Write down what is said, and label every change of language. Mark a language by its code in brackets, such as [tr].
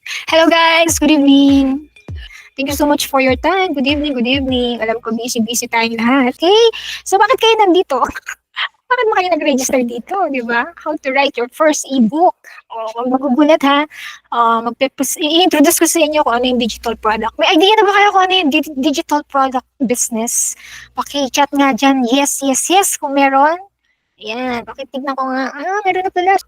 [en] Hello guys, good evening. Thank you so much for your time. Good evening, good evening. [tl] Alam ko busy-busy tayong lahat. Okay? So bakit kayo nandito? Bakit mo kayo nag-register dito, di ba? [en] How to write your first ebook. [tl] Huwag magugulat ha. I-introduce ko sa inyo kung ano yung digital product. May idea na ba kayo kung ano yung digital product business? Paki-chat nga dyan. Yes, yes, yes kung meron. Ayan, pakitignan ko nga. Meron na pala.